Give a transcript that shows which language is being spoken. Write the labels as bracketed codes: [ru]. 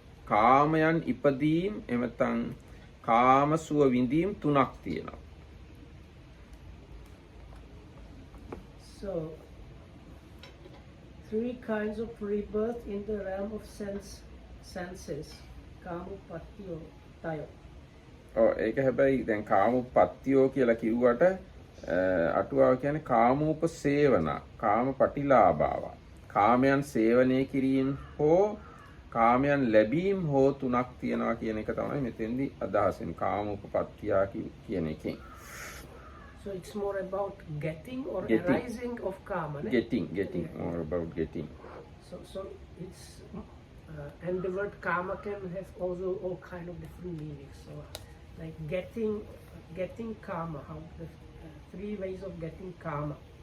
[si] කාමයන් ඉපදීම් එමෙතන් කාමසුව විඳීම් තුනක් තියෙනවා. [en] So, 3 kinds of rebirth in the realm of senses. [pi] Kamupattiyo tayo. [si] ඒක හැබැයි දැන් කාමපත්තියෝ කියලා කිව්වට අටුවාව කියන්නේ කාමූප සේවන, කාම පටිලාභාව. කාමයන් සේවනය කිරීම හෝ කාමයන් ලැබීම හෝ තුනක් තියෙනවා කියන එක තමයි මෙතෙන්දී අදහසින් කාමූපපත්තියා කියන එකෙන්. [en] So it's more about getting or Getting. arising of karma. ne? Getting, more about getting. So it's and the word karma can have also all kind of different meanings. So like getting karma, how the 3 ways of getting karma.